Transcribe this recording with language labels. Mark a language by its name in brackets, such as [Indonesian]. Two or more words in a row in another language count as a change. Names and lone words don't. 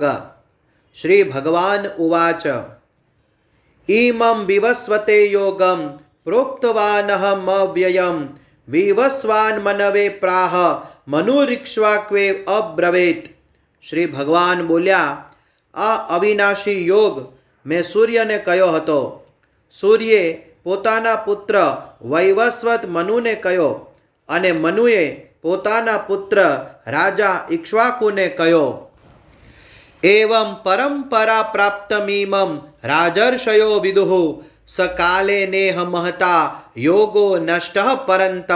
[Sanskrit] श्री भगवान उवाच इमं विवस्वते योगं प्रोक्तवानहमव्ययं विवस्वान् मनवे प्राह मनुरिक्ष्वाक्वे अब्रवीत्। [Gujarati] શ્રી ભગવાન બોલ્યા, આ અવિનાશી યોગ મેં સૂર્યને કહ્યો હતો. સૂર્યે પોતાના પુત્ર વૈવસ્વત મનુને કહ્યો અને મનુએ પોતાના પુત્ર રાજા ઇક્ષ્વાકુને કહ્યો. [Sanskrit] एवं परम्परा प्राप्तमिमं राजर्षयो विदुः सकाले नेह महता योगो नष्टः परन्तप.